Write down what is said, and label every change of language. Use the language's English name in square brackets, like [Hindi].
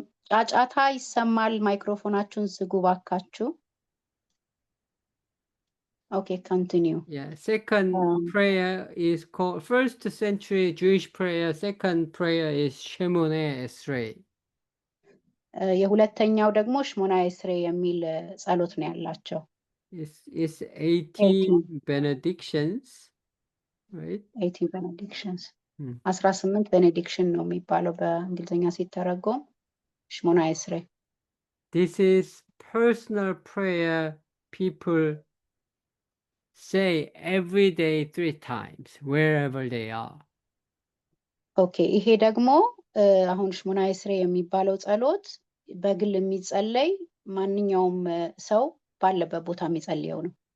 [Amharic] ጫጫታ ይሰማል። ማይክሮፎናችሁን ዝጉ ባካችሁ። [English] Okay, continue. Yeah, second prayer is called, first century Jewish prayer, second prayer is Shemone Esrei. [Amharic] የሁለተኛው ደግሞ ሽሞና ኤስሬ የሚል ጸሎት ነው ያላቸው። [English] It's 18 benedictions, right? [Amharic] 18 benedictions 18 ቤኔዲክሽን ነው የሚባለው በእንግሊዝኛ ሲተረጎም ሽሞና ኤስሬ። [English] This is personal prayer people say every day 3 times wherever they are. [Amharic] ኦኬ ይሄ ደግሞ አሁን ሽሞና ኤስሬ የሚባለው ጸሎት በግል የሚጸለይ ማንኛውም ሰው ባለበት ቦታ የሚጸልየው ነው።